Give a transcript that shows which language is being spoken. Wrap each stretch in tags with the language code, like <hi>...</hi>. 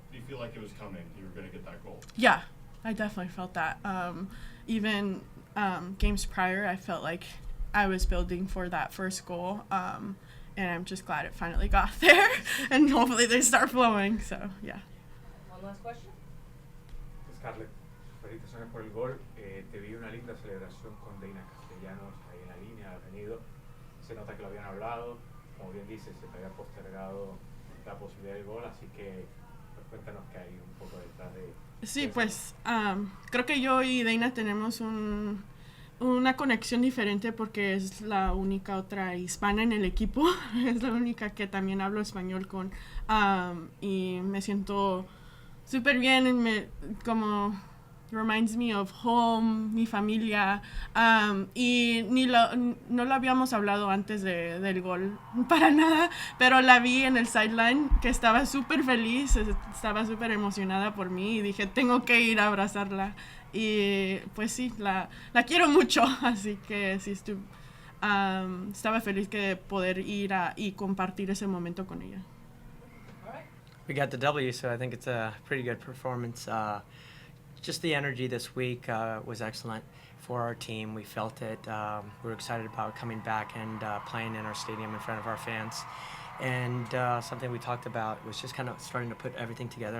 <en>Do you feel like it was coming, you were going to get that goal? Yeah, I definitely felt that. Even games prior, I felt like I was building for that first goal, and I'm just glad it finally got there, and hopefully they start flowing. So yeah. One last question.</en> <es>Scarlett, felicitaciones por el gol. Te vi una linda celebración con Deina Castellanos ahí en la línea, ha venido. Se nota que lo habían hablado. Como bien dices, se te había postergado la posibilidad del gol, así que cuéntanos qué hay un poco detrás de... Sí, pues creo que yo y Deina tenemos una conexión diferente porque es la única otra hispana en el equipo. Es la única que también hablo español con. Y me siento súper bien, como</es> <en>reminds me of home,</en> <es>mi familia. Y no lo habíamos hablado antes del gol para nada, pero la vi en el sideline que estaba súper feliz, estaba súper emocionada por mí y dije, tengo que ir a abrazarla. Y pues sí, la quiero mucho, así que sí estaba feliz de poder ir y compartir ese momento con ella.</es> <en>We got the W, so I think it's a pretty good performance. Just the energy this week was excellent for our team. We felt it. We were excited about coming back and playing in our stadium in front of our fans. And something we talked about was just kind of starting to put everything together.</en>